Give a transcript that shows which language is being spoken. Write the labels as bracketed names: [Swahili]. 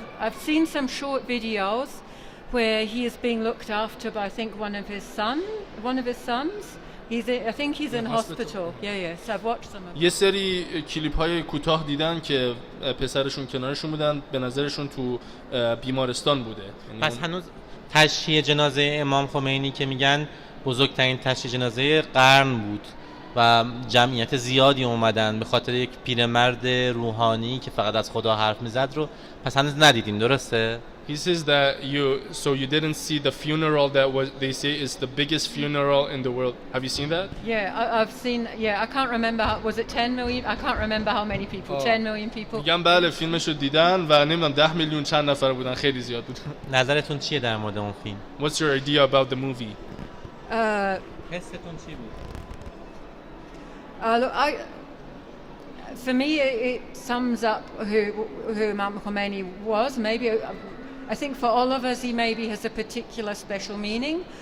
[English] I've seen some short videos where he is being looked after by, I think, one of his sons. I think he's in hospital. Yeah. So I've watched some of them. [Persian] یه سری کلیپ‌های کوتاه دیدن که پسرشون کنارشون بودن، به نظرشون تو بیمارستان بوده. پس هنوز تشییع جنازه امام خمینی که میگن بزرگترین تشییع جنازه قرن بود و جمعیت زیادی اومدن به خاطر یک پیرمرد روحانی که فقط از خدا حرف میزد رو پس هنوز ندیدیم، درسته؟ [English] He says that you didn't see the funeral that they say is the biggest funeral in the world. Have you seen that? Yeah, I've seen. Yeah, I can't remember. Was it 10 million? I can't remember how many people. 10 million people. [Persian] میگم بله فیلمشو دیدن و نمیدونم 10 میلیون چند نفر بودن، خیلی زیاد بود. نظرتون چیه در مورد اون فیلم؟ [English] What's your idea about the movie? [Persian] حستون چی بود؟ [English] Look, for me, it sums up who Imam Khomeini was. Maybe I think for all of us, he maybe has a particular special meaning.